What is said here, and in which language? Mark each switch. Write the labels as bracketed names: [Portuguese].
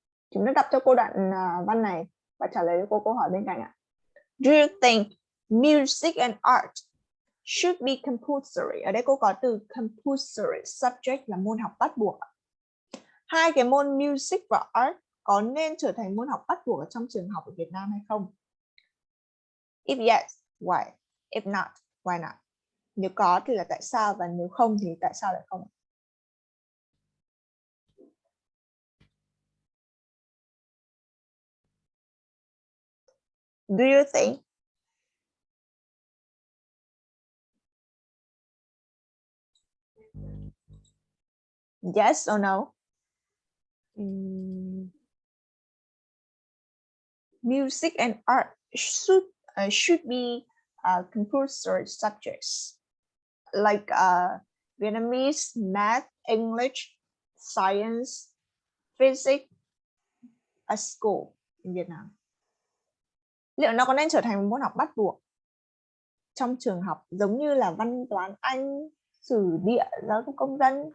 [Vietnamese] Chúng ta đọc cho cô đoạn văn này và trả lời cho cô câu hỏi bên cạnh ạ. [English] Do you think music and art should be compulsory? [Vietnamese] Ở đây cô có từ compulsory subject là môn học bắt buộc. Hai cái môn music và art có nên trở thành môn học bắt buộc ở trong trường học ở Việt Nam hay không? [English] If yes, why? If not, why not? [Vietnamese] Nếu có thì là tại sao, và nếu không thì tại sao lại không? [English] Do you think? Yes or no? Music and art should be compulsory subjects like Vietnamese, math, English, science, physics at school in Vietnam. [Vietnamese] Liệu nó có nên trở thành một môn học bắt buộc trong trường học giống như là văn toán Anh, sử địa, giáo dục công dân?